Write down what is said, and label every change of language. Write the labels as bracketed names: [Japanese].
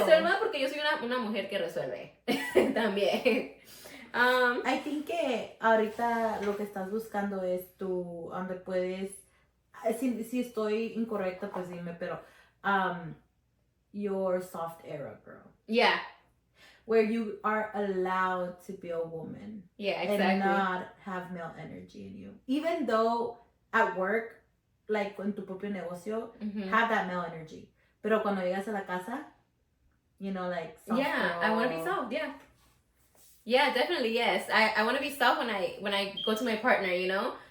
[Spanish] resuelva porque yo soy una mujer que resuelve. También. [English] I think [Spanish] que ahorita lo que estás buscando es tú, donde puedes, si estoy incorrecta, pues dime, pero [English] your soft era, girl. Yeah. Where you are allowed to be a woman. Yeah, exactly. And not have male energy in you. Even though at work, like [Spanish] en tu propio negocio, [English] have that male energy. [Spanish] Pero cuando llegas a la casa, [English] you know, like soft Yeah, girl. I want to be soft, yeah. Yeah, definitely, yes. I want to be soft when I go to my partner, you know?